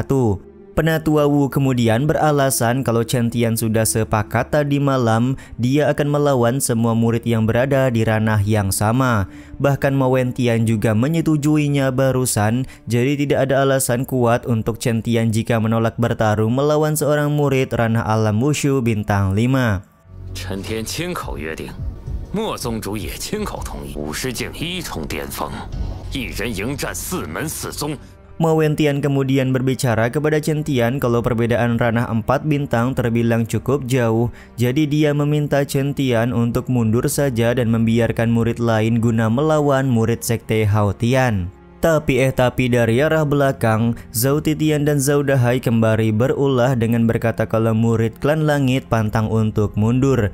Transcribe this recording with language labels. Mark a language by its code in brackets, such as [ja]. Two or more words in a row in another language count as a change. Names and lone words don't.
[id] Penatua Wu kemudian beralasan kalau Chen Tian sudah sepakat tadi malam dia akan melawan semua murid yang berada di ranah yang sama. Bahkan Mo Wentian juga menyetujuinya barusan, jadi tidak ada alasan kuat untuk Chen Tian jika menolak bertarung melawan seorang murid ranah alam wushu bintang 5. [zh] Chen Tian 亲口约定，莫宗主也亲口同意，50境1重巅峰，1人迎战4门4宗。 [id] Mo Wentian kemudian berbicara kepada Chen Tian kalau perbedaan ranah 4 bintang terbilang cukup jauh, jadi dia meminta Chen Tian untuk mundur saja dan membiarkan murid lain guna melawan murid sekte Haotian. Tapi dari arah belakang, Zhao Titian dan Zhao Dahai kembali berulah dengan berkata kalau murid klan langit pantang untuk mundur.